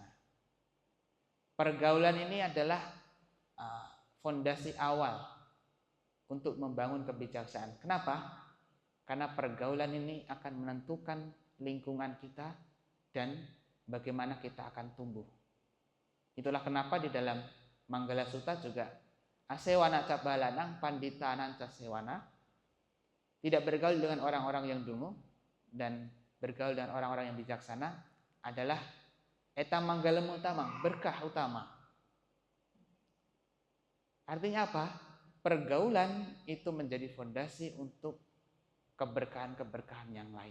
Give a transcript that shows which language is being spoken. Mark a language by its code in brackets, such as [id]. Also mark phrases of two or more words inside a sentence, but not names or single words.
[id] Pergaulan ini adalah fondasi awal untuk membangun kebijaksanaan. Kenapa? Karena pergaulan ini akan menentukan lingkungan kita dan bagaimana kita akan tumbuh. Itulah kenapa di dalam Manggala Sutta juga [pi] asewana cabalanang panditanan casewana, [id] tidak bergaul dengan orang-orang yang dungu dan bergaul dengan orang-orang yang bijaksana adalah [pi] eta manggalem utama, [id] berkah utama. Artinya apa? Pergaulan itu menjadi fondasi untuk keberkahan-keberkahan yang lain.